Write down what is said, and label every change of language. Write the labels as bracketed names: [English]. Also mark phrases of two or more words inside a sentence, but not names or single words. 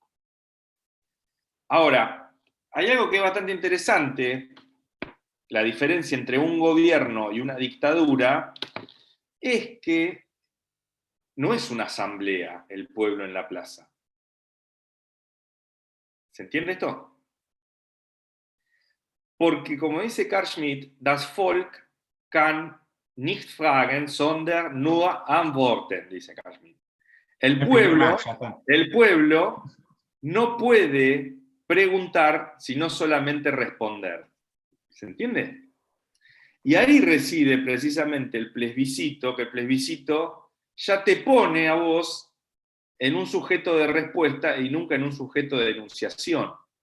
[Spanish] Ahora, hay algo que es bastante interesante, la diferencia entre un gobierno y una dictadura, es que no es una asamblea el pueblo en la plaza. ¿Se entiende esto? Porque, como dice Carl Schmitt, [German] das Volk kann nicht fragen, sondern nur antworten, [Spanish] dice Carl Schmitt. El pueblo no puede preguntar, sino solamente responder. ¿Se entiende? Y ahí reside precisamente el plebiscito, que el plebiscito ya te pone a vos en un sujeto de respuesta y nunca en un sujeto de enunciación.